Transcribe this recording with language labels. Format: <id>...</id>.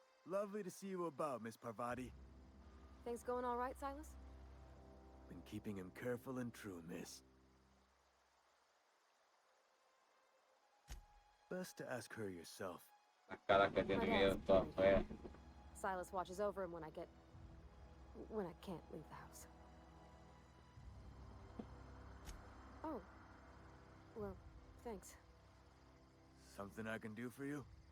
<en>Lovely to see you about, Miss Parvati. Things going all right, Silas? Been keeping him careful and true, miss. Best to ask her yourself.</en> <es>Las caras que tienen ellos todas feas.</es> <en>Silas watches over him when I can't leave the house. Oh. Well, thanks. Something I can do for you?</en>